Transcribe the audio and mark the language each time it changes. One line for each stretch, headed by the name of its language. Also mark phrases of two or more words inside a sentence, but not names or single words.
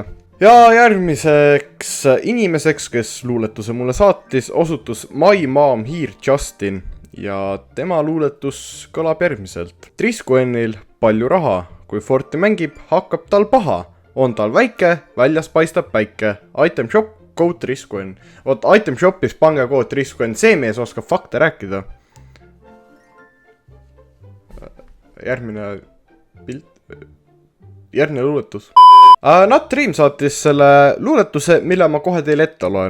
Estonian: Ja järgmiseks inimeseks, kes luuletuse mulle saatis, osutus My Mom Here Justin ja tema luuletus kõlab järgmiselt. Trisquenil palju raha, kui Forti mängib, hakkab tal paha. On tal väike, väljas paistab päike.
English: Item shop, code Trisquen.
Estonian: Oot, item shopis pange code Trisquen, see mees oskab fakte rääkida. Järgmine pilt, järgmine luuletus. Nat Dream saatis selle luuletuse, mille ma kohe teile ette loen.